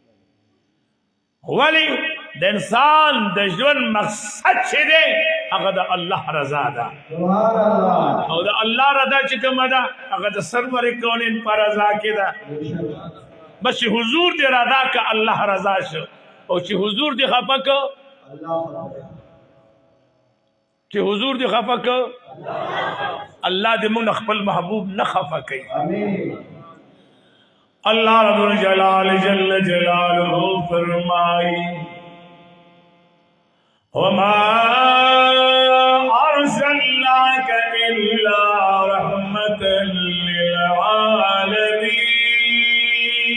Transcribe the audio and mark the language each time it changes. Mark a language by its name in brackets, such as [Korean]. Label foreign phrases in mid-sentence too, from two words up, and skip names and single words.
[Pashto] ولی د انسان د ژوند مقصد چې دی هغه د الله رضا ده او د الله رضا چې کومه ده هغه د سرور کونین په رضا کې ده بس چې حضور دې رضا که الله رضا شو او چې حضور دې خفه که چې حضور دې خفه که الله دې موږ خپل محبوب نه خفه کوي [Arabic] اللہ رب الجلال جل جلالہ [Pashto] فرمائی [Arabic] وما ارسلناک الا رحمتا للعالمین